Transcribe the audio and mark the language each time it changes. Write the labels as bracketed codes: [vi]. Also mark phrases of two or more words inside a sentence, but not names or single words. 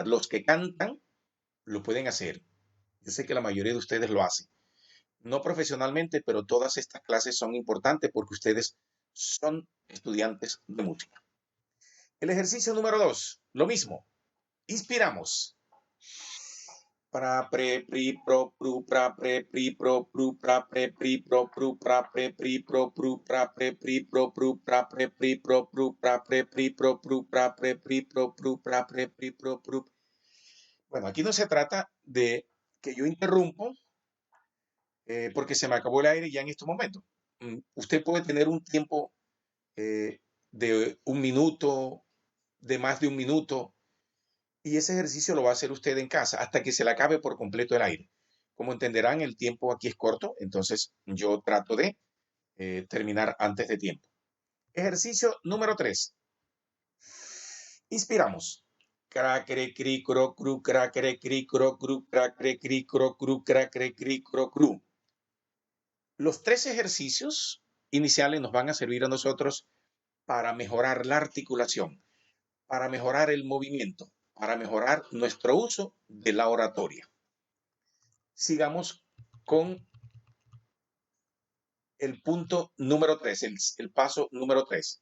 [es] Los que cantan lo pueden hacer. Yo sé que la mayoría de ustedes lo hacen. No profesionalmente, pero todas estas clases son importantes porque ustedes son estudiantes de música. El ejercicio número 2, lo mismo. Inspiramos. Pra pre pri pro pru pra pre pri pro pru pra pre pri pro pru pra pre pri pro pru pra pre pri pro pru pra pre pri pro pru pra pre pri pro pru pra pre pri pro pru pra pre pri pro pru. Bueno, aquí no se trata de que yo interrumpo porque se me acabó el aire ya en estos momentos. Usted puede tener un tiempo de un minuto, de más de un minuto, y ese ejercicio lo va a hacer usted en casa hasta que se le acabe por completo el aire. Como entenderán, el tiempo aquí es corto, entonces yo trato de terminar antes de tiempo. Ejercicio número 3. Inspiramos. Cracre, cri, cro, cru, cracre, cri, cro, cru, cracre, cri, cro, cru, cracre, cri, cro, cru. Los 3 ejercicios iniciales nos van a servir a nosotros para mejorar la articulación, para mejorar el movimiento, para mejorar nuestro uso de la oratoria. Sigamos con el punto número 3, el paso número 3.